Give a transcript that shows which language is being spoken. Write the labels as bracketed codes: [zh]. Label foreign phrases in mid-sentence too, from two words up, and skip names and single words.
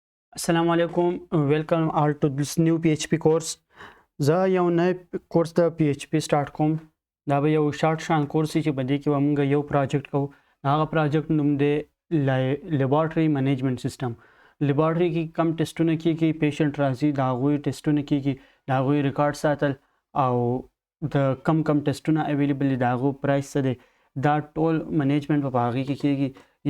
[ar] السلام عليكم. [en] Welcome all to this new PHP course. [ps] زه یو نوی کورس د PHP سٹارټ کوم. دا به یو شارټ شان کورس چې په دې کې به موږ یو پروجیکټ کوو. هغه پروجیکټ نوم دی [en] laboratory management system. [ps] لیبارټري کې کم ټیسټونه کیږي، پیشنټ راځي د هغوی ټیسټونه کیږي، د هغوی ریکارډ ساتل او د کم ټیسټونه اویلیبل دي، د هغو پرایس څه دی، دا ټول منیجمنت په هغې کې کیږي.